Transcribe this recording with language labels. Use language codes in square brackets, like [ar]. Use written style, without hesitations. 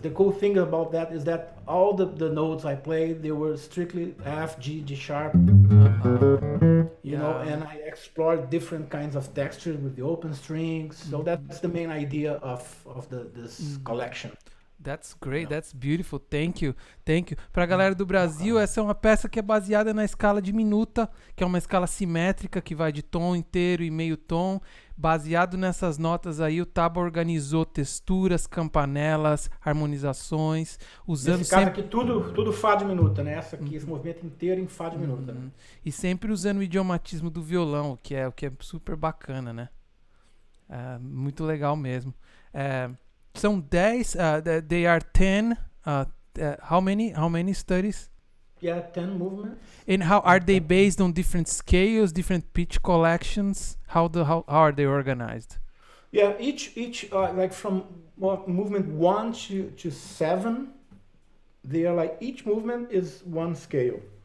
[en] The cool thing about that is that all the notes I played, they were strictly F, G, G sharp, you know, Yeah. and I explored different kinds of textures with the open strings. So that's the main idea of this collection. That's great, Yeah. that's beautiful. Thank you, thank you. [pt] Pra galera do Brasil, essa é uma peça que é baseada na escala diminuta, que é uma escala simétrica que vai de tom inteiro e meio tom. Baseado nessas notas aí, o Taba organizou texturas, campanelas, harmonizações, usando Nesse caso sempre... aqui, tudo Fá diminuta, né? Essa aqui, esse movimento inteiro em Fá diminuta. Né? E sempre usando o idiomatismo do violão, o que é super bacana, né? Muito legal mesmo. São 10, [en] they are 10, how many studies? Yeah, 10 movements. And how are they based on different scales, different pitch collections? How are they organized? Yeah, each like from movement 1 to 7, they are like, each movement is one scale.